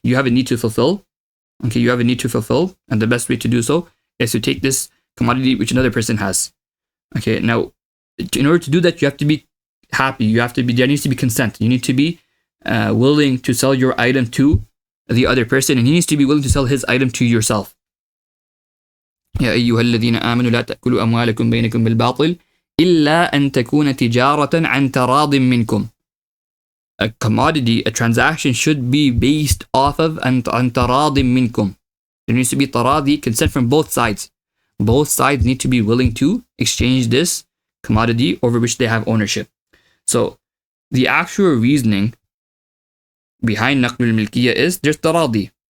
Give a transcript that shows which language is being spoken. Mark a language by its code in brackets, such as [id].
[en] You have a need to fulfill. Okay, you have a need to fulfill, and the best way to do so is to take this commodity which another person has. Okay, now in order to do that, you have to be happy. There needs to be consent. You need to be willing to sell your item to the other person, and he needs to be willing to sell his item to yourself. [ar] يا أيها الذين آمنوا لا تأكلوا أموالكم بينكم بالباطل إلا أن تكون تجارة عن تراض منكم. [en] A commodity, a transaction should be based off of [ar] عن تراض منكم. [en] There needs to be taradi, consent from both sides. Both sides need to be willing to exchange this commodity over which they have ownership. So the actual reasoning behind naql al-milkiyya is there's taradi.